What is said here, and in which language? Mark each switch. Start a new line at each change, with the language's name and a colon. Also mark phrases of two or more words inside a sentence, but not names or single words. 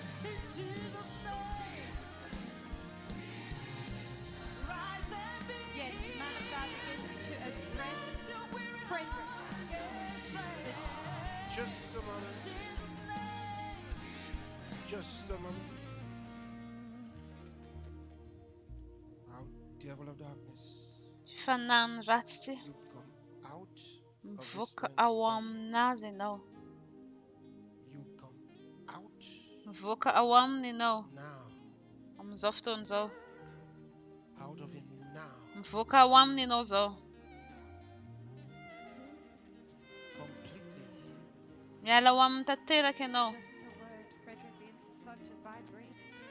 English: Yes, man of God begins to address Frederick. Just a moment. Just a moment. Out, devil of darkness.
Malagasy: Fanahy ny ratsy ty.
English: You come out of this
Malagasy: Mivoaka
English: man's
Malagasy: ao
English: body.
Malagasy: aminazy ianao.
English: You come out
Malagasy: Mivoaka ao aminy ianao.
English: now.
Malagasy: Amin'izao fotoana izao.
English: Out of him now.
Malagasy: Mivoaka ao aminy ianao izao.
English: Completely.
Malagasy: Miala ao aminy tanteraka ianao.
English: Just a word, Frederick begins to start to vibrate.